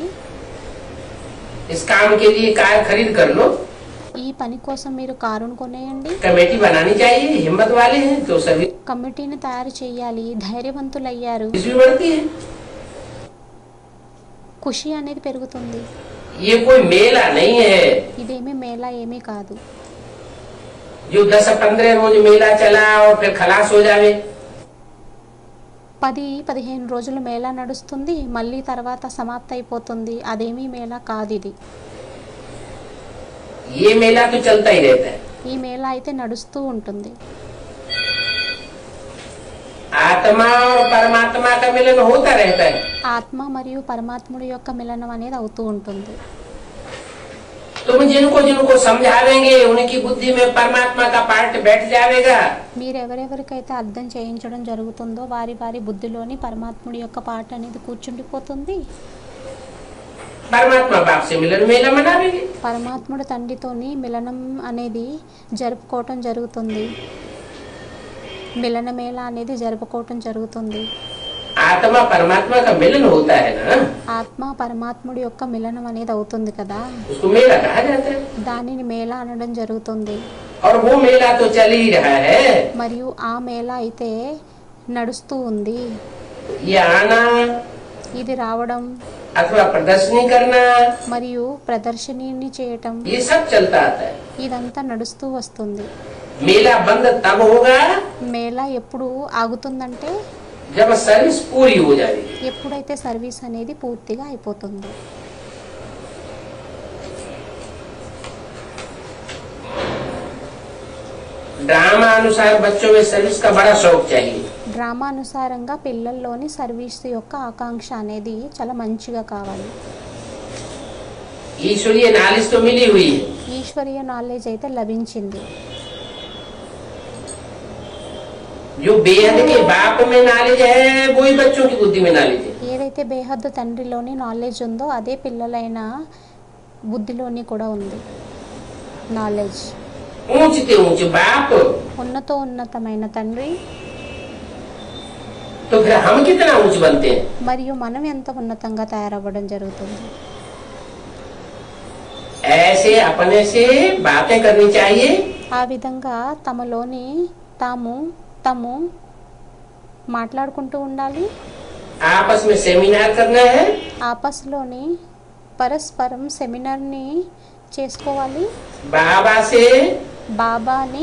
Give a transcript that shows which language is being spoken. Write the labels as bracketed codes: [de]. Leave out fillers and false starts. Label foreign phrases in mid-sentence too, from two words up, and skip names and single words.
[hi] इस काम के लिए कार खरीद कर लो। [te] ఈ పని కోసం మీరు కారును కొనేయండి. [hi] कमेटी बनानी चाहिए, हिम्मत वाले हैं तो सर्विस [te] కమిటీని తయారు చేయాలి, ధైర్యవంతులయ్యారు, [hi] भी बढ़ती है। [te] ఖుషి అనేది పెరుగుతుంది. [hi] ये कोई मेला नहीं है [te] ఇదేమీ మేళా ఏమీ కాదు. [hi] जो 10-15 रोज मेला चला और फिर खलास हो जावे। [te] 10-15 రోజులు మేళా నడుస్తుంది, మళ్ళీ తర్వాత సమాప్తి అయిపోతుంది. అదేమీ మేళా కాదు ఇది. [hi] ये मेला तो चलता ही रहता है। [te] ఈ మేళా అయితే నడుస్తూ ఉంటుంది. [hi] आत्मा और परमात्मा का मिलन होता रहता है। [te] ఆత్మ మరియు పరమాత్ముడి యొక్క మిలనం అనేది అవుతూ ఉంటుంది. [hi] तुम जिनको जिनको समझावेंगे उनकी बुद्धि में परमात्मा का पार्ट बैठ जाएगा। [te] మీరు ఎవరెవరికైతే అర్థం చేయించడం జరుగుతుందో వారి వారి బుద్ధిలోని పరమాత్ముడి యొక్క పాట అనేది కూర్చుండిపోతుంది. [hi] परमात्मा बाप से मिलन मेला मनावेंगे। [te] పరమాత్ముడు తండ్రితోని మిలనం అనేది జరుపుకోవటం జరుగుతుంది. మిలన మేళ అనేది జరుపుకోవటం జరుగుతుంది. [hi] आत्मा परमात्मा का मिलन होता है ना, [te] ఆత్మ పరమాత్ముడి యొక్క మిలనం అనేది అవుతుంది కదా, [hi] उसको मेला कहा जाता है। [te] దానిని మేళ అనడం జరుగుతుంది. [hi] और वो मेला तो चल ही रहा है। [te] మరియు ఆ మేళ అయితే నడుస్తూ ఉంది. [hi] ये आना [te] ఇది రావడం [hi] अथवा प्रदर्शनी करना [te] మరియు ప్రదర్శనని చేయటం [hi] ये सब चलता आता है। [te] ఇదంతా నడుస్తూ వస్తుంది. [hi] मेला बंद तब होगा [te] మేళ ఎప్పుడు ఆగుతుందంటే [hi] जब सर्विस पूरी हो जाएगी। [te] ఎప్పుడైతే సర్వీస్ అనేది పూర్తిగా అయిపోతుంది. [hi] ड्रामा अनुसार बच्चों में सर्विस का बड़ा शौक चाहिए। [te] డ్రామా అనుసారంగా పిల్లల్లోని సర్వీస్ యొక్క ఆకాంక్ష అనేది చాలా మంచిగా కావాలి. [hi] ईश्वरीय नॉलेज तो मिली हुई है, [te] ఈశ్వరీయ నాలెడ్జ్ అయితే లభించింది. [hi] जो बेहद के बाप में नॉलेज है वही बच्चों की बुद्धि में नॉलेज है। [te] ఏదైతే బేహద్దు తండ్రిలోని నాలెడ్జ్ ఉందో అదే పిల్లలైన బుద్ధిలోని కూడా ఉంది నాలెడ్జ్. [hi] ऊंच ते ऊंच बाप [te] ఉన్నతమైన తండ్రి, [hi] तो फिर हम कितना ऊंच बनते हैं। [te] మరియు మనం ఎంత ఉన్నతంగా తయారవ్వడం జరుగుతుంది. [hi] ऐसे अपने से बातें करनी चाहिए। [te] ఆ విధంగా తమలోని తాము మాట్లాడుకుంటూ ఉండాలి. [hi] आपस में सेमिनार करना है। [te] ఆపస్లోని పరస్పరం సెమినార్ని చేసుకోవాలి. [hi] बाबा से [te] బాబాని